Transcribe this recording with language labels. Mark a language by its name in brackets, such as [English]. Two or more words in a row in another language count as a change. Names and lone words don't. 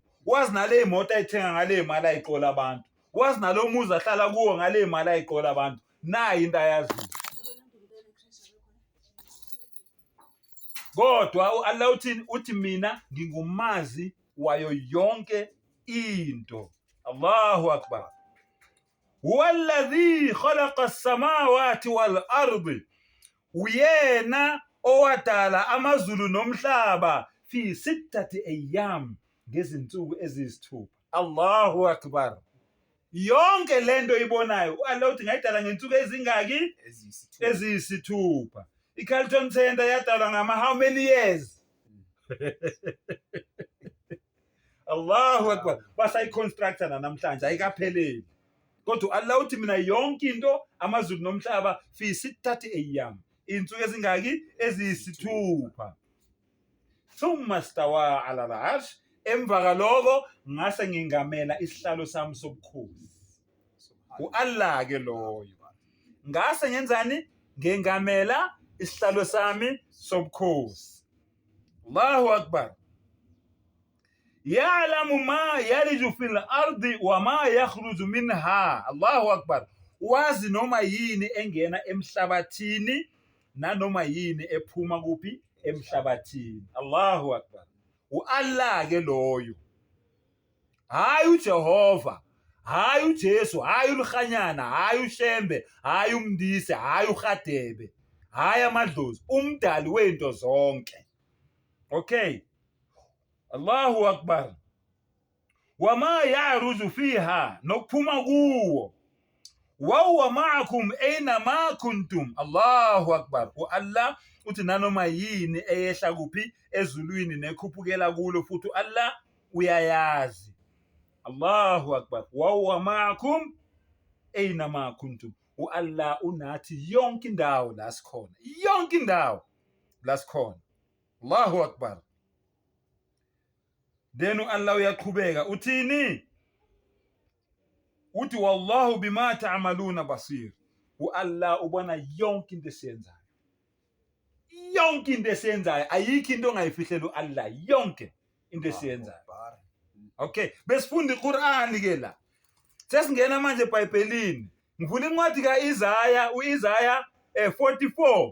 [Zulu] Wazi nale moto ayithenga ngale mali ayiqola abantu. Wazi nalo muzi ahlala kuwo ngale mali ayiqola abantu. Nayi into ayaziyo. Kodwa u-Allah uthini? Uthi mina ngingumazi wayo yonke into. [Arabic] الله أكبر. هو الذي خلق السماوات والأرض, [Zulu] uyena owadala amazulu nomhlaba [Arabic] في ستة أيام, [Zulu] ngezinsuku eziyisithupha. [Arabic] الله أكبر. [Zulu] Yonke lento ibonayo u-Allah uthi ngayidala ngensuku ezingaki? Eziyisithupha. I-Carlton Center yadalwa ngama [English] how many years? [Arabic] الله أكبر. [Zulu] Basayiconstructa namhlanje ayikapheleli. Kodwa Allah uthi mina yonke into amazulu nomhlaba [Arabic] في ستة أيام, [Zulu] insuku ezingaki? Eziyisithupha. [Arabic] ثم استوى على العرش, [Zulu] emva kaloko ngase ngingamela isihlalo sami sobukhosi. U-Allah ke loyo. Ngase ngenzani? Ngingamela isihlalo sami sobukhosi. [Arabic] الله أكبر. يعلم ما يلج في الأرض وما يخرج منها. الله أكبر. [Zulu] Wazi noma yini engena emhlabathini nanoma yini ephuma kuphi emhlabathini. [Arabic] الله أكبر. [Zulu] U-Allah ke loyo. Hayi uJehova, hayi uJesu, hayi uLkhanyana, hayi uShembe, hayi uMndise, hayi uGadebe, hayi amadlozi, umdali wento zonke. [Arabic] Okay. الله أكبر. وما يعرج فيها, [Zulu] nokuphuma kuwo. [Arabic] وهو معكم أين ما كنتم. الله أكبر. [Zulu] U-Allah uthi nanoma yini eyehla kuphi ezulwini nekhuphukela kulo futhi Allah uyayazi. [Arabic] الله أكبر. وهو معكم أين ما كنتم. [Zulu] U-Allah unathi yonke indawo la sikhona. Yonke indawo la sikhona. [Arabic] الله أكبر. [Zulu] Then u-Allah uyaqhubeka uthini? [Arabic] uthi والله بما تعملون بصير. [Zulu] Allah ubona yonke into esiyenzayo. Yonke into esiyenzayo, ayikho into ongayifihlela Allah, yonke into esiyenzayo. Okay, besifunda iQur'an ke la. Sesingena manje eBhayibhelini. Ngivula incwadi kaIsaya, uIsaya 44.